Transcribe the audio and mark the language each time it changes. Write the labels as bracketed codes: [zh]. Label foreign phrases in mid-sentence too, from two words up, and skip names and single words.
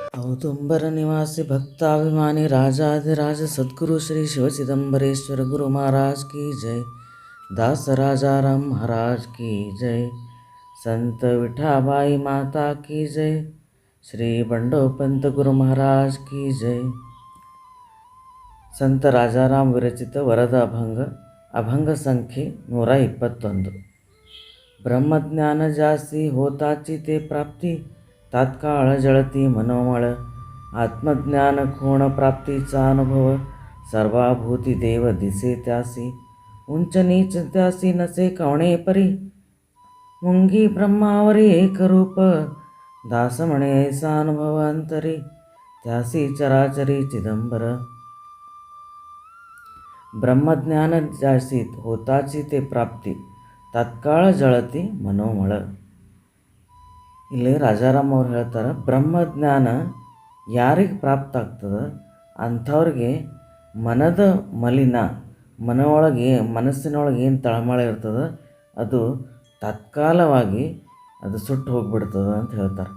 [hi] औदुंबर निवासी भक्ताभिमानी राजाधिराज सद्गुरु श्री शिव चिदंबरेश्वर गुरु महाराज की जय। दास राजा राम महाराज की जय। संत विठाबाई माता की जय। श्री बंडोपंत गुरु महाराज की जय। [kn] ಸಂತ ರಾಜಾರಾಮ್ ವಿರಚಿತ ವರದ ಅಭಂಗ ಸಂಖ್ಯೆ 121. [mr] ब्रह्मज्ञान जासी होताची ते प्राप्ती तात्काळ जळती मनोमळ. आत्मज्ञान कोण प्राप्तीचा अनुभव सर्वाभूती देव दिसे त्यासी. उंच नीच त्यासी नसे कवणे परी मुंगी ब्रह्मावरी एकरूप. दास म्हणे ऐसा अनुभव अंतरी त्यासी चराचरी चिदंबर. ब्रह्मज्ञान जासी होताची ते प्राप्ती तात्काळ जळती मनोमळ. [kn] ಇಲ್ಲಿ ರಾಜಾರಾಮ್ ಅವ್ರು ಹೇಳ್ತಾರೆ, ಬ್ರಹ್ಮಜ್ಞಾನ ಯಾರಿಗೆ ಪ್ರಾಪ್ತ ಆಗ್ತದೆ ಅಂಥವ್ರಿಗೆ ಮನದ ಮಲಿನ, ಮನಸ್ಸಿನೊಳಗೆ ಏನು ತಳಮಳ ಇರ್ತದೆ ಅದು ತತ್ಕಾಲವಾಗಿ ಅದು ಸುಟ್ಟು ಹೋಗಿಬಿಡ್ತದೆ ಅಂತ ಹೇಳ್ತಾರೆ.